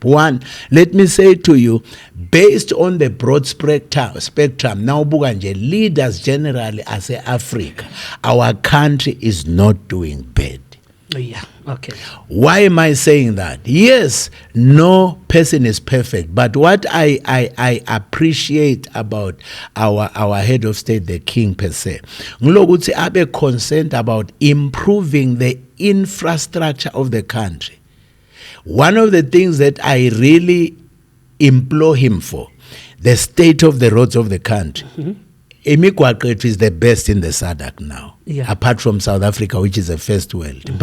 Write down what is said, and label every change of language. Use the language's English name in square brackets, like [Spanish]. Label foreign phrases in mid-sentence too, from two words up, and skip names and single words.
[English] One, let me say to you, based on the broad spectrum, now leaders generally as Africa, our country is not doing bad. Yeah, okay. Why am I saying that? Yes, no person is perfect, but what I appreciate about our head of state, the king per se, [Swati] ngulokuthi abe [English] concerned about improving the infrastructure of the country. One of the things that I really implore him for, the state of the roads of the country. Imigwaqo is the best in the SADC now, apart from South Africa, which is a first world.